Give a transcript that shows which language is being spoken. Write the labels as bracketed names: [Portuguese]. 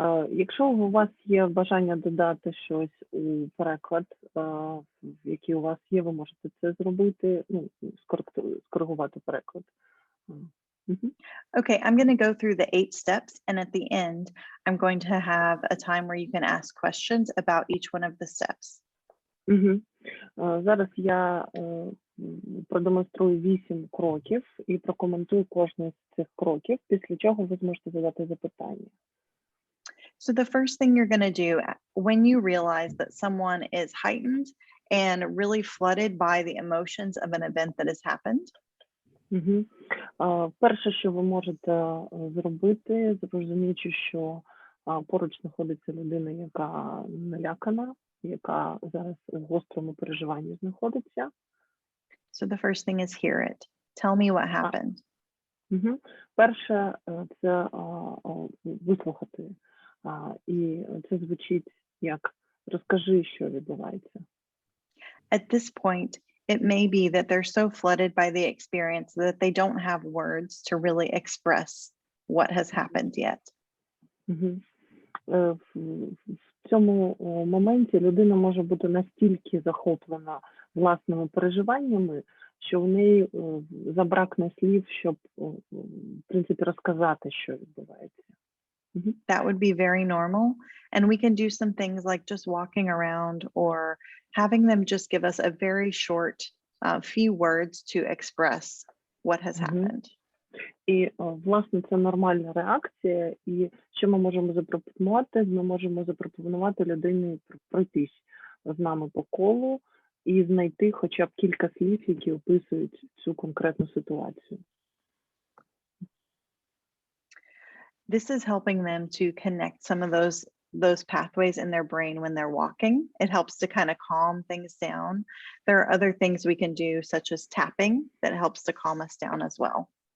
[Ukrainian] Якщо у вас є бажання додати щось у переклад, який у вас є, ви можете це зробити, скоригувати переклад. [English] Okay, I'm going to go through the 8 steps, and at the end, I'm going to have a time where you can ask questions about each one of the steps. [Ukrainian] Зараз я продемонструю 8 кроків і прокоментую кожний з цих кроків, після чого ви зможете задати запитання. [English] So the first thing you're going to do when you realize that someone is heightened and really flooded by the emotions of an event that has happened. [Ukrainian] Перше, що ви можете зробити, зрозуміючи, що поруч знаходиться людина, яка налякана, яка зараз у гострому переживанні знаходиться. [English] So the first thing is hear it. Tell me what happened. [Ukrainian] Перше, це вислухати. І це звучить як розкажи, що відбувається. [English] At this point, it may be that they're so flooded by the experience that they don't have words to really express what has happened yet. [Ukrainian] В цьому моменті людина може бути настільки захоплена власними переживаннями, що в неї забракне слів, щоб, в принципі, розказати, що відбувається. [English] That would be very normal. And we can do some things like just walking around or having them just give us a very short few words to express what has happened. [Ukrainian] І, власне, це нормальна реакція. І що ми можемо запропонувати? Ми можемо запропонувати людині пройтись з нами по колу і знайти хоча б кілька слів, які описують цю конкретну ситуацію. [English] This is helping them to connect some of those those pathways in their brain when they're walking. It helps to kind of calm things down. There are other things we can do, such as tapping, that helps to calm us down as well.